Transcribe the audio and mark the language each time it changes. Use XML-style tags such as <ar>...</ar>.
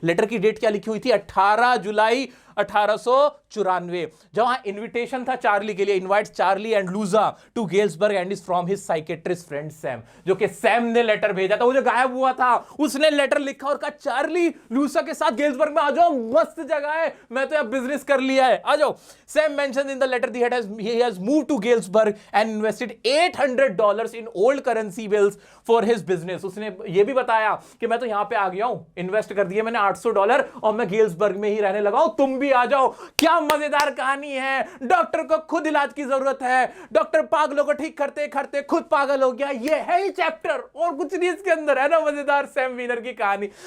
<hi>Letter की date क्या लिखी हुई थी? 18 जुलाई 1894। जहां इनविटेशन था चार्ली के लिए,</hi> <en>Invites Charlie and Louisa to Galesburg and is from his psychiatrist friend Sam.</en> <hi>जो कि सैम ने लेटर भेजा था, वो जो गायब हुआ था, उसने लेटर लिखा और कहा चार्ली लूसा के साथ गेल्सबर्ग में आ जाओ, मस्त जगह है, मैं तो अब बिजनेस कर लिया है, आ जाओ।</hi> <en>Sam mentions in the letter he has moved to Galesburg and invested $800 in old currency bills for his business।</en> <hi>उसने ये भी बताया कि मैं तो यहां पे आ गया हूं, इन्वेस्ट कर दिए मैंने $800 और मैं गेल्सबर्ग में ही रहने लगा हूं, तुम भी आ जाओ। क्या मजेदार कहानी है। डॉक्टर को खुद इलाज की जरूरत है, डॉक्टर पागलों को ठीक करते करते खुद पागल हो गया, ये है ही चैप्टर, और कुछ नहीं इसके अंदर, है ना मजेदार सैम विनर की कहानी।</hi>